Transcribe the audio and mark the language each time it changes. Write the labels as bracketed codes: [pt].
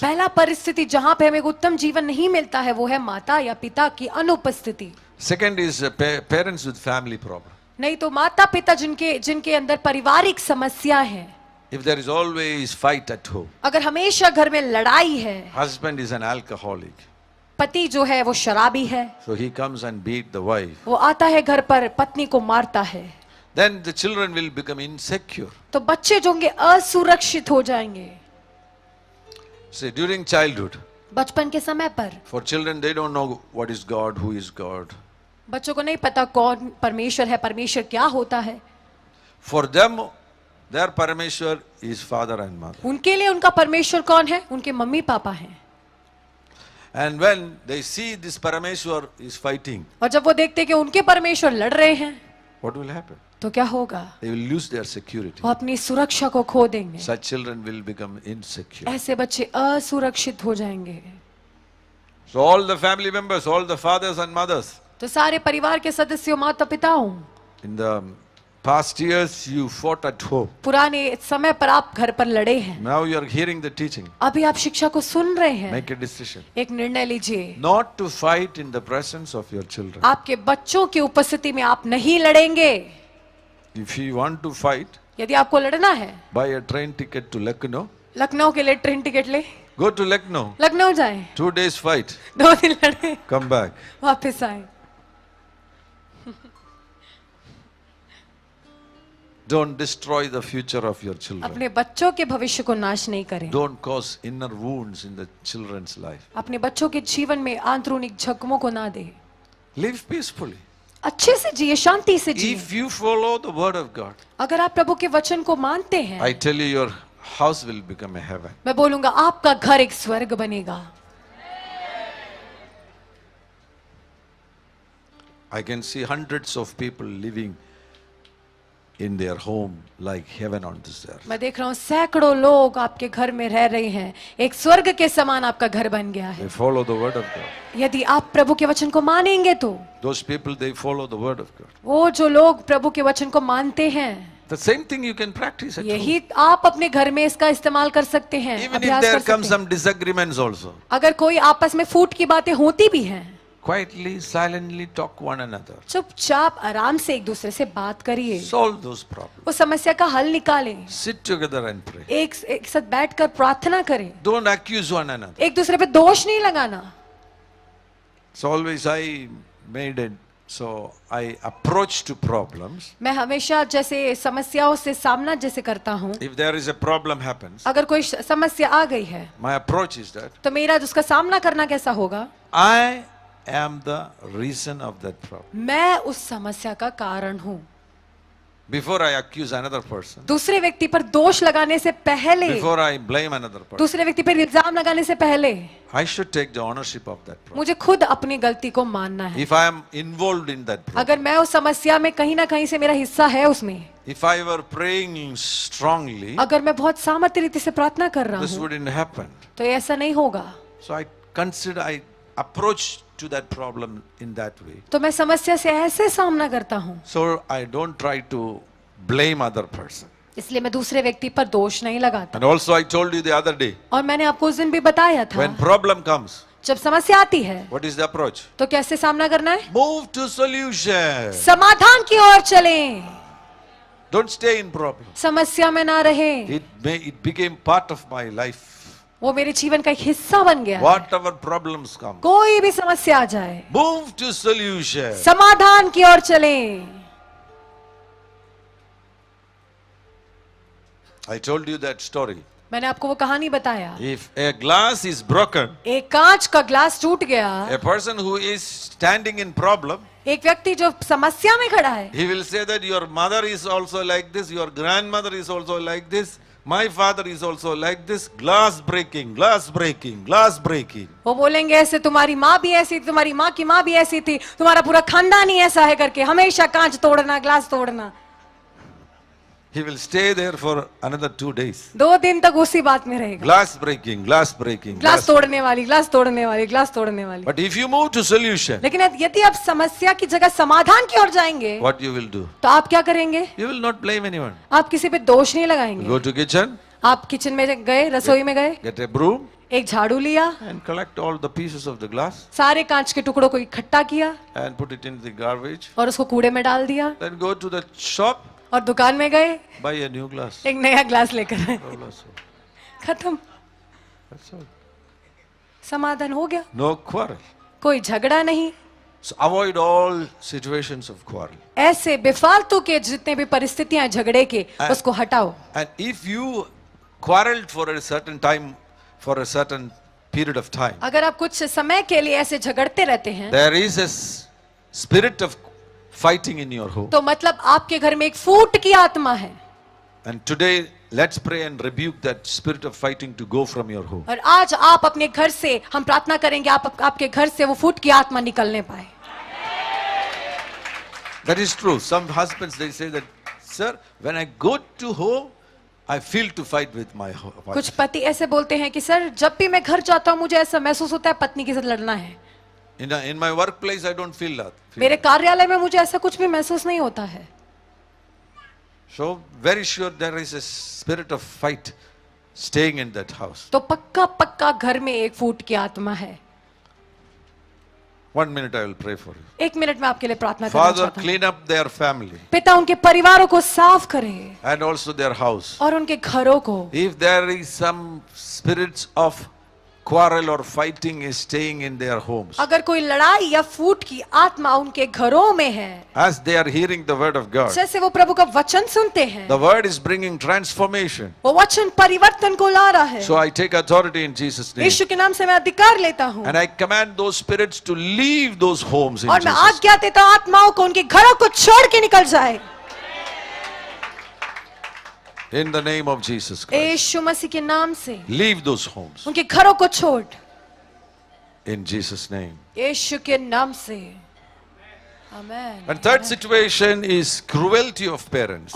[hi] पहला परिस्थिति जहाँ पे हमें एक उत्तम जीवन नहीं मिलता है वो है माता या पिता की अनुपस्थिति। [en] Second is parents with family problem. [hi] नहीं तो माता पिता जिनके अंदर पारिवारिक समस्या है। [en] If there is always fight at home, [hi] अगर हमेशा घर में लड़ाई है, [en] husband is an alcoholic, [hi] पति जो है वो शराबी है, [en] so he comes and beat the wife. [hi] वो आता है घर पर पत्नी को मारता है। [en] then the children will become insecure. [hi] तो बच्चे जो होंगे असुरक्षित हो जाएंगे। [en] See, during childhood, [hi] बचपन के समय पर [en] for children, they don't know what is God, who is God. [hi] बच्चों को नहीं पता कौन परमेश्वर है, परमेश्वर क्या होता है। [en] For them, their Parameshwar is father and mother. [hi] उनके लिए उनका परमेश्वर कौन है? उनके मम्मी पापा हैं। [en] And when they see this Parameshwar is fighting, [hi] और जब वो देखते कि उनके परमेश्वर लड़ रहे हैं, [en] what will happen? [hi] तो क्या होगा? [en] They will lose their security. [hi] वो अपनी सुरक्षा को खो देंगे। [en] Such children will become insecure. [hi] ऐसे बच्चे असुरक्षित हो जाएंगे। [en] So all the family members, all the fathers and mothers, [hi] तो सारे परिवार के सदस्यों, माता पिताओं, [en] in the past years you fought at home. [hi] पुराने समय पर आप घर पर लड़े हैं। [en] Now you are hearing the teaching. [hi] अभी आप शिक्षा को सुन रहे हैं। [en] Make a decision. [hi] एक निर्णय लीजिए, [en] Not to fight in the presence of your children. [hi] आपके बच्चों की उपस्थिति में आप नहीं लड़ेंगे। [en] If you want to fight, [hi] यदि आपको लड़ना है, [en] buy a train ticket to Lucknow. [hi] Lucknow के लिए ट्रेन टिकट ले, [en] Go to Lucknow. [hi] लखनऊ जाएं, [en] 2 days fight. [hi] 2 दिन लड़े, [en] Come back. [hi] वापस आए। [en] Don't destroy the future of your children. [hi] अपने बच्चों के भविष्य को नाश नहीं करें। [en] Don't cause inner wounds in the children's life. [hi] अपने बच्चों के जीवन में आंतरिक जख्मों को ना दे। [en] Live peacefully. [hi] अच्छे से जिए, शांति से जिए। [en] If you follow the word of God, [hi] अगर आप प्रभु के वचन को मानते हैं, [en] I tell you, your house will become a heaven. [hi] मैं बोलूंगा आपका घर एक स्वर्ग बनेगा। [en] I can see hundreds of people living in their home like heaven on this earth. [hi] मैं देख रहा हूँ सैकड़ों लोग आपके घर में रह रहे हैं, एक स्वर्ग के समान आपका घर बन गया है। [en] They follow the word of God. [hi] यदि आप प्रभु के वचन को मानेंगे तो [en] Those people, they follow the word of God. [hi] वो जो लोग प्रभु के वचन को मानते हैं, [en] The same thing you can practice at home. [hi] यही आप अपने घर में इसका इस्तेमाल कर सकते हैं, [en] Even if [hi] अभ्यास [en] there [hi] कर [en] come [hi] सकते हैं। [en] some disagreements also, [hi] अगर कोई आपस में फूट की बातें होती भी हैं, [en] quietly, silently talk one another. [hi] चुपचाप आराम से एक दूसरे से बात करिए, [en] Solve those problems. [hi] उस समस्या का हल निकालें, [en] Sit together and pray. [hi] एक साथ बैठकर प्रार्थना करें, [en] Don't accuse one another. [hi] एक दूसरे पे दोष नहीं लगाना। [en] So always I made it, so I approach to problems. [hi] मैं हमेशा जैसे समस्याओं से सामना जैसे करता हूँ, [en] If there is a problem happens, [hi] अगर कोई समस्या आ गई है [en] my approach is that [hi] तो मेरा उसका सामना करना कैसा होगा? [en] I am the reason of that problem. [hi] मैं उस समस्या का कारण हूँ। [en] Before I accuse another person, [hi] दूसरे व्यक्ति पर दोष लगाने से पहले, [en] before I blame another person, [hi] दूसरे व्यक्ति पर इल्जाम लगाने से पहले [en] I should take the ownership of that problem. [hi] मुझे खुद अपनी गलती को मानना है। [en] If I am involved in that problem, [hi] अगर मैं उस समस्या में कहीं ना कहीं से मेरा हिस्सा है उसमें, [en] if I were praying strongly, [hi] अगर मैं बहुत सामर्थ्य रीति से प्रार्थना कर रहा [en] this [hi] हूँ, [en] wouldn't happen. [hi] तो ऐसा नहीं होगा। [en] So I approach to that problem in that way. [hi] तो मैं समस्या से ऐसे सामना करता हूँ, [en] So I don't try to blame other person. [hi] इसलिए मैं दूसरे व्यक्ति पर दोष नहीं लगाता। [en] And also I told you the other day, [hi] और मैंने आपको उस दिन भी बताया था, [en] when problem comes, [hi] जब समस्या आती है [en] what is the approach? [hi] तो कैसे सामना करना है? [en] Move to solution. [hi] समाधान की ओर चलें, [en] Don't stay in problem. [hi] समस्या में ना रहे। [en] It became part of my life. [hi] वो मेरे जीवन का एक हिस्सा बन गया है। [en] Whatever problems come, [hi] कोई भी समस्या आ जाए, [en] move to solution. [hi] समाधान की ओर चलें। [en] I told you that story. [hi] मैंने आपको वो कहानी बताया, [en] If a glass is broken, [hi] एक कांच का ग्लास टूट गया, [en] a person who is standing in problem, [hi] एक व्यक्ति जो समस्या में खड़ा है, [en] he will say that your mother is also like this, your grandmother is also like this, my father is also like this, glass breaking, glass breaking, glass breaking. [hi] वो बोलेंगे ऐसे तुम्हारी माँ भी ऐसी थी, तुम्हारी माँ की माँ भी ऐसी थी, तुम्हारा पूरा खानदान ही ऐसा है करके हमेशा कांच तोड़ना, ग्लास तोड़ना। [en] He will stay there for another 2 days. [hi] 2 दिन तक उसी बात में रहेगा, [en] Glass breaking, glass breaking. [hi] Glass तोड़ने वाली, ग्लास तोड़ने वाली, ग्लास तोड़ने वाली। [en] But if you move to solution, [hi] लेकिन यदि आप समस्या की जगह समाधान की ओर जाएंगे, [en] what you will do? [hi] तो आप क्या करेंगे? [en] You will not blame anyone. [hi] आप किसी पे दोष नहीं लगाएंगे। [en] Go to kitchen, [hi] आप किचन में गए, रसोई में गए, [en] get a broom [hi] एक झाड़ू लिया, [en] and collect all the pieces of the glass [hi] सारे कांच के टुकड़ों को इकट्ठा किया [en] and put it in the garbage. [hi] और उसको कूड़े में डाल दिया, [en] Then go to the shop, [hi] और दुकान में गए, [en] buy a new glass. [hi] एक नया ग्लास लेकर आए। [en] That's [hi] खत्म, [en] all. [hi] समाधान हो गया, [en] No quarrel. [hi] कोई झगड़ा नहीं। [en] So avoid all situations of quarrel. [hi] ऐसे बेफालतू के जितने भी परिस्थितियां हैं झगड़े के, उसको हटाओ. [en] And if you quarreled for a certain time, for a certain period of time, [hi] अगर आप कुछ समय के लिए ऐसे झगड़ते रहते हैं, [en] there is a spirit of fighting in your home. [hi] तो मतलब आपके घर में एक फूट की आत्मा है. [en] And today, let's pray and rebuke that spirit of fighting to go from your home. [hi] और आज आप अपने घर से, हम प्रार्थना करेंगे आपके घर से वो फूट की आत्मा निकलने पाए. [en] That is true. Some husbands, they say that, sir, when I go to home, I feel to fight with my wife. [hi] कुछ पति ऐसे बोलते हैं कि सर जब भी मैं घर जाता हूँ मुझे ऐसा महसूस होता है पत्नी के साथ लड़ना है. [en] In my workplace, I don't feel that. [hi] मेरे कार्यालय में मुझे ऐसा कुछ भी महसूस नहीं होता है. [en] So very sure there is a spirit of fight staying in that house. [hi] तो पक्का पक्का घर में एक फूट की आत्मा है. [en] 1 minute I will pray for you. [hi] 1 minute में आपके लिए प्रार्थना करना [en] Father, [hi] चाहता हूँ. [en] clean up their family [hi] पिता उनके परिवारों को साफ करे [en] and also their house. [hi] और उनके घरों को. [en] If there is some spirits of quarrel or fighting is staying in their homes, [hi] अगर कोई लड़ाई या फूट की आत्मा उनके घरों में है, [en] as they are hearing the word of God, [hi] जैसे वो प्रभु का वचन सुनते हैं, [en] the word is bringing transformation. [hi] वो वचन परिवर्तन को ला रहा है. [en] So I take authority in Jesus' name. [hi] यीशु के नाम से मैं अधिकार लेता हूँ [en] And I command those spirits to leave those homes in [hi] और मैं [en] Jesus' [hi] आज्ञा देता हूँ आत्माओं को उनके घरों को छोड़ के निकल जाए. [en] in the name of Jesus Christ. [hi] यीशु मसीह के नाम से [en] Leave those homes [hi] उनके घरों को छोड़. [en] in Jesus' name. [hi] यीशु के नाम से. आमेन. [en] And third situation is cruelty of parents.